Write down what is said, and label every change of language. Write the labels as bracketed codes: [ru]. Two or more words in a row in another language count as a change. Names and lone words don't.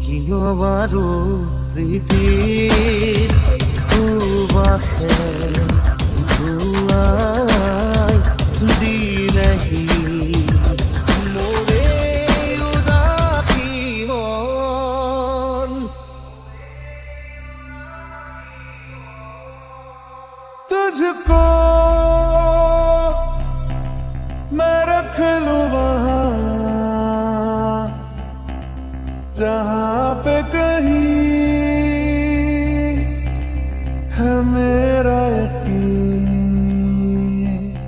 [as] কিয়বাৰো প্ৰীতিৰ সুবাসে ধুৱাই দিলেহি মোৰে উদাসী মন। [hi] तुझको मैं रख लूं वहां जहां पे कहीं है मेरा यकीन।